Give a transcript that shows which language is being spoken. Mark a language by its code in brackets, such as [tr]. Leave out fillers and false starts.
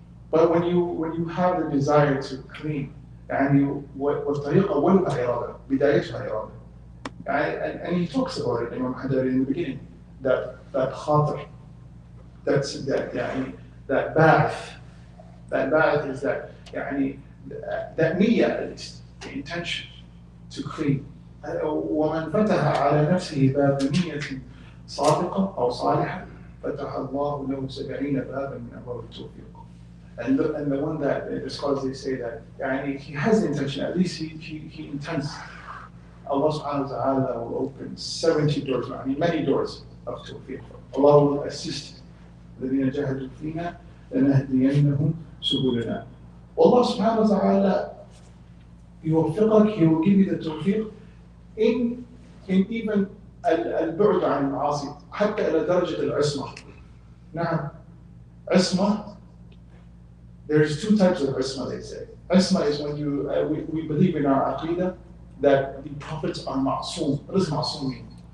[en] But when you have the desire to clean, [ar] والطريقة أولها إرادة, بدايتها إرادة. [en] And he talks about it, Imam Hadari, in the beginning, that khatir, that bath is that niyyah, at least, the intention to clean. [ar] ومن فتح على نفسه باب نية صادقة أو صالحة فتح الله له 70 بابا من أبواب التوفيق. [en] And the one that the scholars, they say that he has the intention, at least he intends. Allah subhanahu wa ta'ala will open 70 doors, many doors of tawfiq. Allah will assist. [ar] الذين جاهدوا فينا لنهدينهم سبلنا. Allah subhanahu wa ta'ala يوفقك, [en] He will give you the tawfiq in even [ar] البعد عن المعاصي حتى إلى درجة العصمة. نعم, عصمة. [en] There's two types of isma, they say. Isma is when we believe in our aqidah that the prophets are ma'soom. What does ma'soom mean?